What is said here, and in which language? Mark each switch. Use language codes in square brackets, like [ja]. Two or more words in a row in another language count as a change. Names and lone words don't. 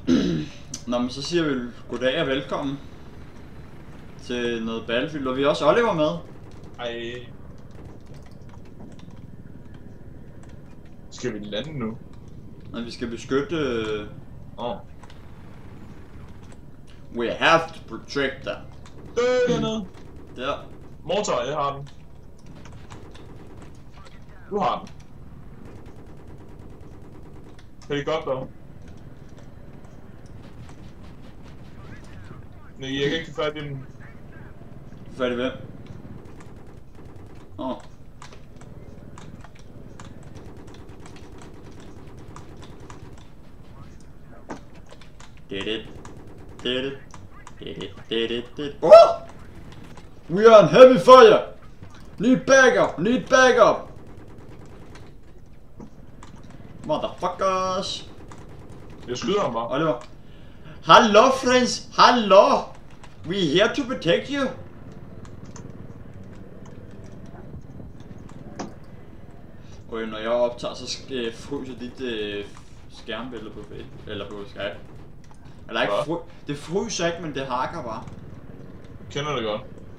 [da] Nå, men så siger vi goddag og velkommen til noget Battlefield, og vi har også Oliver med. Ej. Skal vi lande nu? Og vi skal beskytte... [en] We have to protect them. [da] Dernede. Der. Motor, jeg har den. Du har den. Helikopter. Nej, jeg kan ikke få fat i den. Færdig hvem? [en] Oh! We are on heavy fire! Need backup! Need backup! Motherfuckers! [da] Jeg skyder ham bare. Oliver. [en] Hello friends! Hello! We're here to protect you! [da] Og når jeg optager, så fryser dit skærmbillede på Facebook, eller på Skype. Eller ikke det fryser ikke, men det hakker bare. Kender det godt.